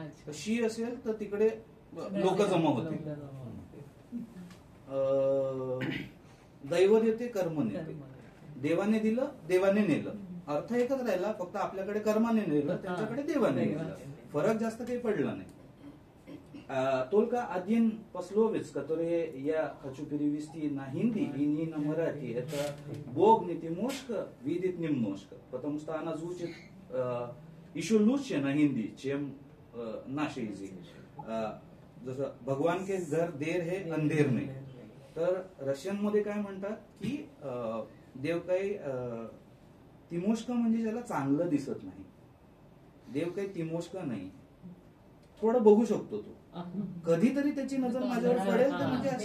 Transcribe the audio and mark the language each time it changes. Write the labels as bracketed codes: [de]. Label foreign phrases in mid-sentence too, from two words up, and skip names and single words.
[mr] तर शी असेल तर तिकडे लोक जमा होतील. दैव देते कर्म नेते, देवाने दिलं देवाने नेलं, अर्थ एकच राहिला, फक्त आपल्याकडे कर्माने नेलं, त्यांच्याकडे देवाने नेलं. फरक जास्त काही पडला नाही. [hi] Только один пословец, который я хочу перевести на хинди и не на марати, это Бог не Тимошка видит немножко, потому что она звучит еще лучше на хинди, чем наш язык. जसं भगवान के घर देर है अंधेर नाही. [mr] तर रशियन मध्ये काय म्हणतात की देव काही तिमोष्क म्हणजे ज्याला चांगलं दिसत नाही, देव काही तिमोष्क नाही, थोडं बघू शकतो तो, कधीतरी त्याची नजर माझ्यावर पडेल तर म्हणजे ते